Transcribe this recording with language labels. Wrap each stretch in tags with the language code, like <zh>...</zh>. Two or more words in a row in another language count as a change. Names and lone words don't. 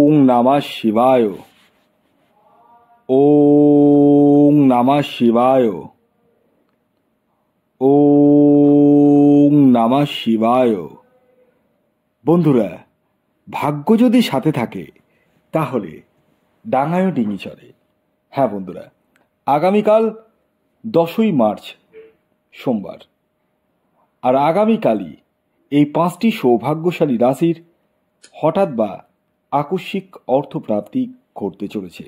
<sa>नमः शिवाय। ओम नमः शिवाय। ओम नमः शिवाय।</sa> <bn>বন্ধুরা, ভাগ্য যদি সাথে থাকে তাহলে ডাঙায়ও ডিঙি চড়ে। হ্যাঁ বন্ধুরা, আগামীকাল 10ই মার্চ সোমবার, আর আগামীকালই এই 5টি সৌভাগ্যশালী রাশির হঠাৎ বা আকস্মিক অর্থপ্রাপ্তি ঘটতে চলেছে।</bn>